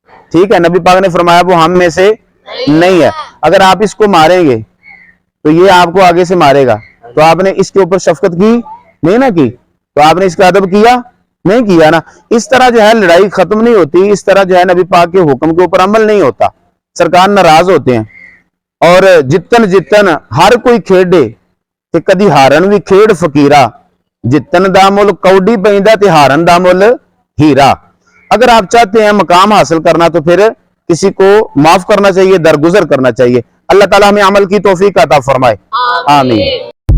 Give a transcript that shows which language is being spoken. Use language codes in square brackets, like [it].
[ur] ٹھیک ہے، نبی پاک نے فرمایا وہ ہم میں سے نہیں ہے. اگر آپ اس کو ماریں گے تو یہ آپ کو آگے سے مارے گا، تو آپ نے اس کے اوپر شفقت کی نہیں نہ کی، تو آپ نے اس کا ادب کیا نہیں کیا نا. اس طرح جو ہے لڑائی ختم نہیں ہوتی، اس طرح جو ہے نبی پاک کے حکم کے اوپر عمل نہیں ہوتا، سرکار ناراض ہوتے ہیں. [pa] اور جتن ہر کوئی کھیڈے تے کدی ہارن بھی کھیڈ فقیرا، جتن دا مل کوڈی پیندا تے ہارن دا مل ہیرا. [ur] اگر آپ چاہتے ہیں مقام حاصل کرنا تو پھر کسی کو معاف کرنا چاہیے، درگزر کرنا چاہیے. اللہ تعالیٰ ہمیں عمل کی توفیق عطا فرمائے. آمین.